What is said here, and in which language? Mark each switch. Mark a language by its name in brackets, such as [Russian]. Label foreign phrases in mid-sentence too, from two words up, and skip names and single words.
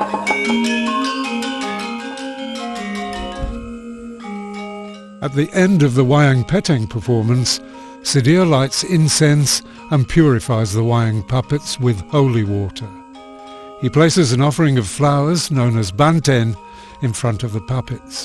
[English] At the end of the wayang peteng performance, Sedia lights incense and purifies the wayang puppets with holy water. He places an offering of flowers known as banten in front of the puppets.